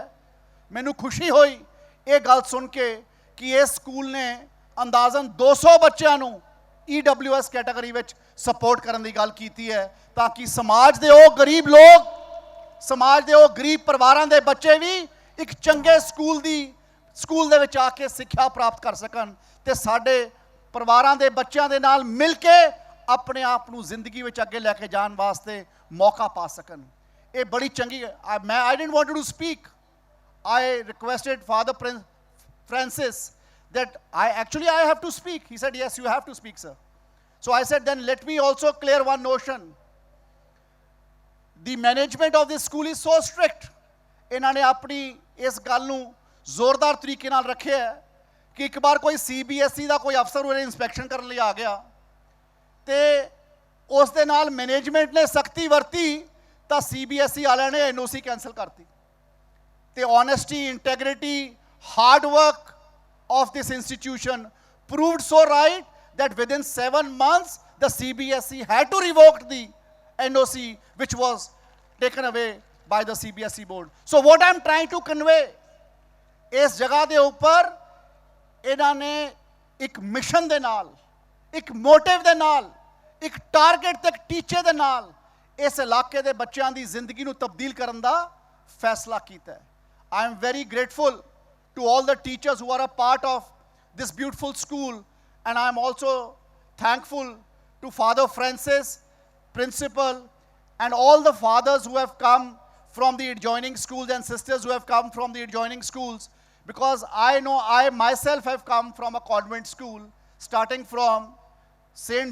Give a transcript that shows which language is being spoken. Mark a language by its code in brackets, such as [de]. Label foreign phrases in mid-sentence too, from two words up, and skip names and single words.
[pa] ਮੈਨੂੰ ਖੁਸ਼ੀ ਹੋਈ ਇਹ ਗੱਲ ਸੁਣ ਕੇ ਕਿ ਇਸ ਸਕੂਲ ਨੇ ਅੰਦਾਜ਼ਨ 200 ਬੱਚਿਆਂ ਨੂੰ EWS ਕੈਟਾਗਰੀ ਵਿੱਚ ਸਪੋਰਟ ਕਰਨ ਦੀ ਗੱਲ ਕੀਤੀ ਹੈ, ਤਾਂ ਕਿ ਸਮਾਜ ਦੇ ਉਹ ਗਰੀਬ ਲੋਕ, ਸਮਾਜ ਦੇ ਉਹ ਗਰੀਬ ਪਰਿਵਾਰਾਂ ਦੇ ਬੱਚੇ ਵੀ ਇੱਕ ਚੰਗੇ ਸਕੂਲ ਦੇ ਵਿੱਚ ਆ ਕੇ ਸਿੱਖਿਆ ਪ੍ਰਾਪਤ ਕਰ ਸਕਣ, ਤੇ ਸਾਡੇ ਪਰਿਵਾਰਾਂ ਦੇ ਬੱਚਿਆਂ ਦੇ ਨਾਲ ਮਿਲ ਕੇ ਆਪਣੇ ਆਪ ਨੂੰ ਜ਼ਿੰਦਗੀ ਵਿੱਚ ਅੱਗੇ ਲੈ ਕੇ ਜਾਣ ਵਾਸਤੇ ਮੌਕਾ ਪਾ ਸਕਣ। ਇਹ ਬੜੀ ਚੰਗੀ ਮੈਂ [en] I didn't want to speak. I requested Father Francis that I have to speak. He said, yes, you have to speak, sir. So I said, then let me also clear one notion. The management of this school is so strict. [pa] ਇਹਨਾਂ ਨੇ ਆਪਣੀ ਇਸ ਗੱਲ ਨੂੰ ਜ਼ੋਰਦਾਰ ਤਰੀਕੇ ਨਾਲ ਰੱਖਿਆ ਹੈ ਕਿ ਇੱਕ ਵਾਰ ਕੋਈ CBSE ਦਾ ਕੋਈ ਅਫਸਰ ਉਹਨੇ ਇਨਸਪੈਕਸ਼ਨ ਕਰਨ ਲਈ ਆ ਗਿਆ ਤੇ ਉਸ ਦੇ ਨਾਲ ਮੈਨੇਜਮੈਂਟ ਨੇ ਸਖਤੀ ਵਰਤੀ ਤਾਂ CBSE ਵਾਲਿਆਂ ਨੇ NOC ਕੈਂਸਲ ਕਰਤੀ। [en] ਤੇ honesty, integrity, hard work of this institution proved so right that within 7 months the CBSE had to revoke the NOC which was taken away by the CBSE board. So what I'm trying to convey, [pa] ਇਸ ਜਗ੍ਹਾ ਦੇ ਉੱਪਰ ਇਹਨਾਂ ਨੇ ਇੱਕ ਮਿਸ਼ਨ ਦੇ ਨਾਲ, ਇੱਕ ਮੋਟਿਵ ਦੇ ਨਾਲ, ਇੱਕ ਟਾਰਗੇਟ ਤੇ ਇੱਕ ਟੀਚੇ ਦੇ ਨਾਲ ਇਸ ਇਲਾਕੇ ਦੇ ਬੱਚਿਆਂ ਦੀ ਜ਼ਿੰਦਗੀ ਨੂੰ ਤਬਦੀਲ ਕਰਨ ਦਾ ਫੈਸਲਾ ਕੀਤਾ ਹੈ। [en] I am very grateful to all the teachers who are a part of this beautiful school, and I am also thankful to Father Francis, principal, and all the fathers who have come from the adjoining schools and sisters who have come from the adjoining schools, because I know I myself have come from a convent school, starting from St.